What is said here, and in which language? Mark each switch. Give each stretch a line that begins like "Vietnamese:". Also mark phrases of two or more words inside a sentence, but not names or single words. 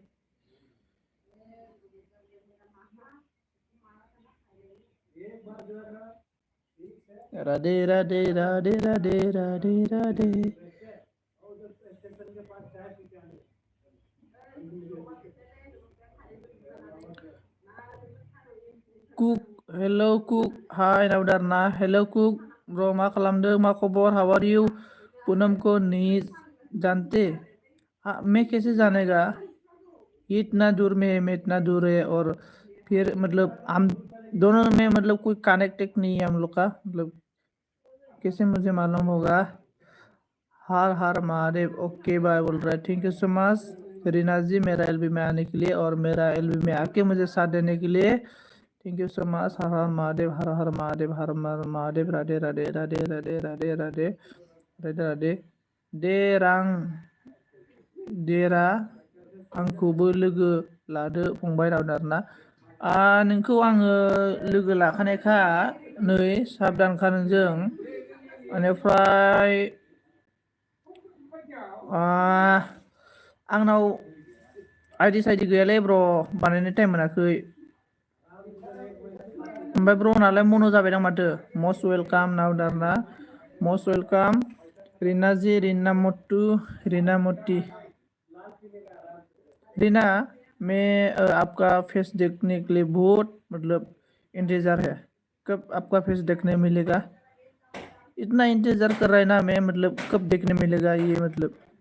Hindi: राधे राधे राधे राधे राधे राधे।
English: कुक हेलो कुक,
Bodo: हाय नावदारना, हेलो कुक ब्रो, मा खालामदों, मा खबर,
English: How are you?
Hindi: पूनम को नहीं जानते? हाँ, मैं कैसे जानेगा, ये इतना दूर में है, मैं इतना दूर है, और फिर मतलब हम दोनों में मतलब कोई कनेक्ट नहीं है हम लोग का, मतलब कैसे मुझे मालूम होगा? हर हर महादेव
English: okay bye
Hindi: बोल रहा है,
English: thank you so much
Hindi: रीना जी मेरा एलबी में आने के लिए, और मेरा एलबी में आके मुझे साथ देने के लिए।
English: Thank you so much.
Hindi: हर हर महादेव, हर हर महादेव, हर हर महादेव, राधे राधे राधे राधे राधे राधे राधे राधे।
Bodo: दे रां देरा आंखौबो लोगो लादो फंबाय नावदारना। नोंखौ आङो लोगो लाखानायखा, नै साबधानखा नोंजों, बेनिफ्राय आंनाव आइडि साइडि गैयालै ब्र, बानायनो टाइम मोनाखै। ओमफ्राय ब्र नालाय मनो जाबाय दां माथो।
English: most welcome नावदारना, most welcome रीना जी, रीना मोटू, रीना मोटी।
Hindi: रीना, मैं आपका फेस देखने के लिए बहुत मतलब इंतजार है, कब आपका फेस देखने मिलेगा? इतना इंतजार कर रहा है ना मैं, मतलब कब देखने मिलेगा ये मतलब।